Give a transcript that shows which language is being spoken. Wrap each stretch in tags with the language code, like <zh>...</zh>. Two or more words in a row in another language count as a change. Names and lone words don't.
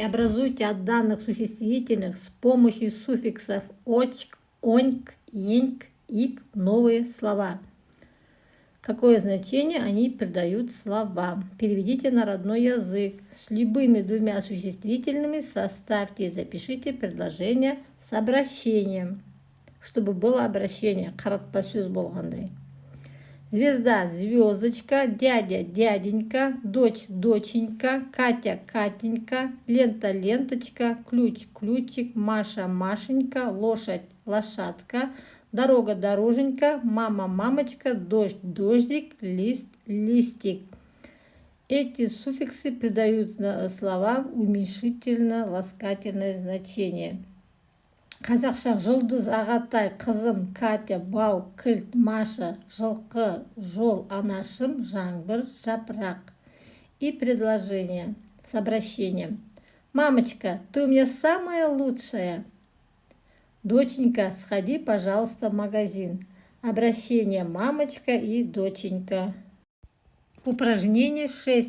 <ru>Образуйте от данных существительных с помощью суффиксов очк, оньк, еньк, ик новые слова. Какое значение они придают словам? Переведите на родной язык. С любыми двумя существительными составьте и запишите предложение с обращением, чтобы было обращение.</ru> <kk>Қаратпа-сөз болғандай.</kk> <ru>Звезда – звездочка, дядя – дяденька, дочь – доченька, Катя – Катенька, лента – ленточка, ключ – ключик, Маша – Машенька, лошадь – лошадка, дорога – дороженька, мама – мамочка, дождь – дождик, лист – листик. Эти суффиксы придают словам уменьшительно-ласкательное значение.</ru> <kk>Қазақша жұлдыз, ағатай, қызым, Катя, бау, кілт, Маша, жылқы, жол, анашым, жаңбыр, жапырақ.</kk> <ru>И предложение с обращением. Мамочка, ты у меня самая лучшая. Доченька, сходи, пожалуйста, в магазин. Обращение мамочка и доченька. Упражнение 6.</ru>